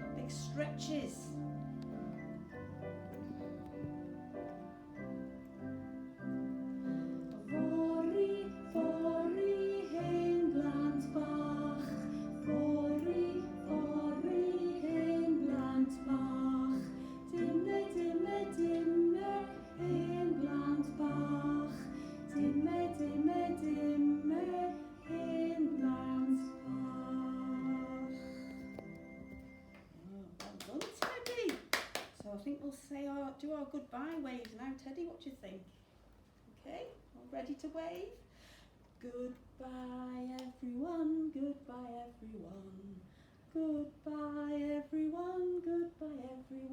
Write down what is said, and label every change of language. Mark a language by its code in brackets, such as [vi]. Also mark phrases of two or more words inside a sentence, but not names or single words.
[en] stretches. [cy] Fori, fori, hen blant bach. Fori, fori, hen blant bach. Dimme, dimme, dimme, hen blant bach. Dimme, dimme, dimme, hen blant bach. [en] Well done, Teddy. So I think we'll say do our goodbye waves now. Teddy, what do you think? Okay, all ready to wave? Goodbye everyone, goodbye everyone. Goodbye everyone, goodbye everyone.